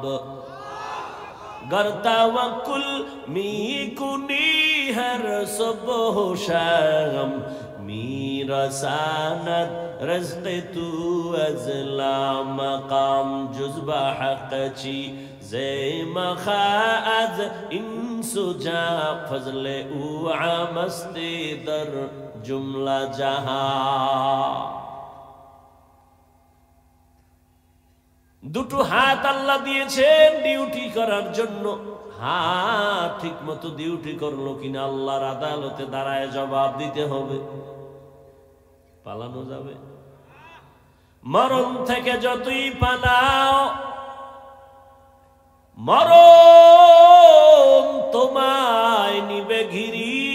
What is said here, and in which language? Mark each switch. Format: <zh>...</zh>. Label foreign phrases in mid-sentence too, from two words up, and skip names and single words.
<fa>گر توکل می کنی هر صبح و شام، میرساند رزق تو از لامقام. جز به حق چی زیم خواهد این سجا، فضل او عام است در جمله جهان।</fa> <bn>দুটো হাত আল্লাহ দিয়েছেন ডিউটি করার জন্য। হাত ঠিক মতো ডিউটি করলো কিনা আল্লাহর আদালতে দাঁড়ায় জবাব দিতে হবে। পালানো যাবে? মরণ থেকে যতই পালাও, মরণ তোমায় নিবে ঘিরি।</bn>